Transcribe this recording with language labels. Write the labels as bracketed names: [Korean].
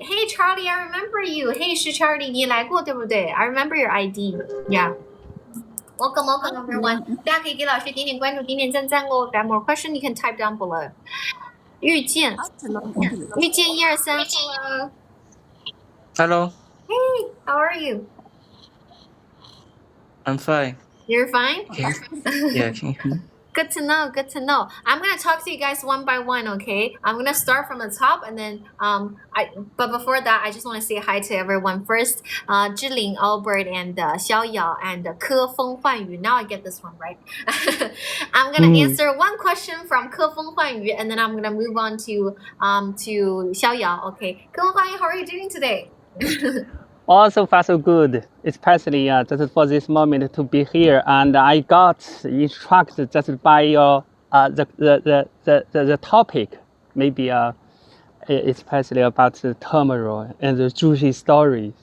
[English] Hey, Charlie, I remember you. Hey, 是 Charlie, 你来过对不对？I remember your ID. Yeah. Welcome, everyone. [Chinese] 大家可以给老师点点关注，点点赞哦。 [English] If you have more question, you can type down below. 遇见1、2、3 ，Hello. Hello, Hey, how are you? I'm fine. You're fine? Yeah, can you hear me? Good to know. I'm gonna talk to you guys one by one, okay? I'm gonna start from the top, and then but before that, I just want to say hi to everyone first. 志玲 Albert and 逍遥 and 科风幻语. Now I get this one right. I'm gonna answer one question from 科风幻语, and then I'm gonna move on to 逍遥. Okay, 科风幻语, how are you doing today? Also far so good, especially just for this moment to be here, and I got instructed just by your the topic, maybe especially about the tomorrow and the juicy story.